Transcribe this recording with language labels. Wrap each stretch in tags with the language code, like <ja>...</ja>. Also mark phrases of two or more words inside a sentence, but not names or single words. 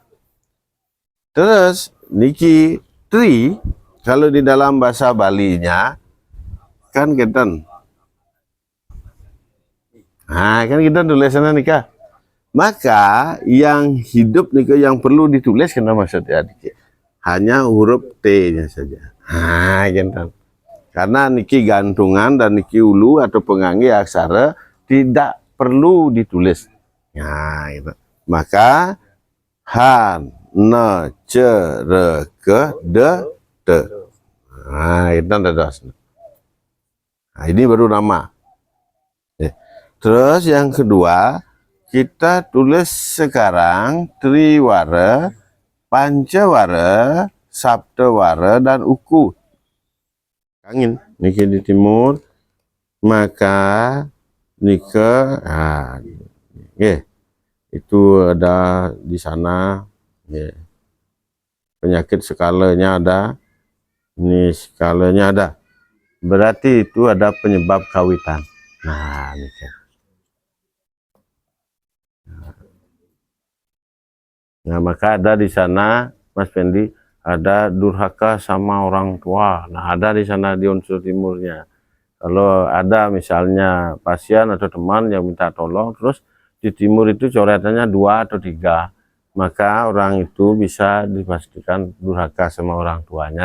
<id>Terus niki tri kalau di dalam bahasa Balinya kan keten. Nah, kan kita tulisannya nikah. Maka yang hidup nikah yang perlu ditulis karena maksudnya hanya huruf T-nya saja. Nah, kenten. Karena niki gantungan dan niki ulu atau pengangge aksara tidak perlu ditulis. Nah, itu. Maka han, ne, ce, re, ke, de, te. Nah, itu ada. Nah, ini baru nama. Terus yang kedua, kita tulis sekarang triwara, pancawara, saptawara, dan uku. Angin, niki di timur, maka nika, itu ada di sana. Penyakit skalanya ada, ini skalanya ada. Berarti itu ada penyebab kawitan. Nah, nika. Nah, maka ada di sana, Mas Fendi, ada durhaka sama orang tua. Nah, ada di sana di unsur timurnya. Kalau ada misalnya pasien atau teman yang minta tolong, terus di timur itu coretannya 2 atau 3, maka orang itu bisa dipastikan durhaka sama orang tuanya.</id>